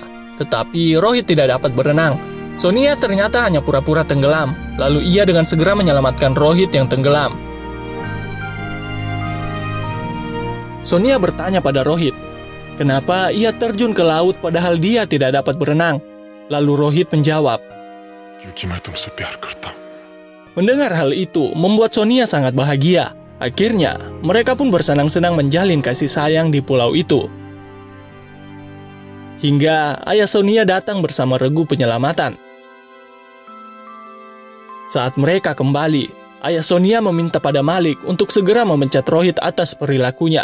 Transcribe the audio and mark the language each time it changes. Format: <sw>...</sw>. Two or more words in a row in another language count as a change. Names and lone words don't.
<id>Tetapi Rohit tidak dapat berenang. Sonia ternyata hanya pura-pura tenggelam, lalu ia dengan segera menyelamatkan Rohit yang tenggelam. Sonia bertanya pada Rohit, kenapa ia terjun ke laut padahal dia tidak dapat berenang? Lalu Rohit menjawab,</id> <hi>क्योंकि मैं तुमसे प्यार करता हूँ.</hi> <id>mendengar hal itu membuat Sonia sangat bahagia. Akhirnya, mereka pun bersenang-senang menjalin kasih sayang di pulau itu. Hingga ayah Sonia datang bersama regu penyelamatan. Saat mereka kembali, ayah Sonia meminta pada Malik untuk segera memecat Rohit atas perilakunya.</id>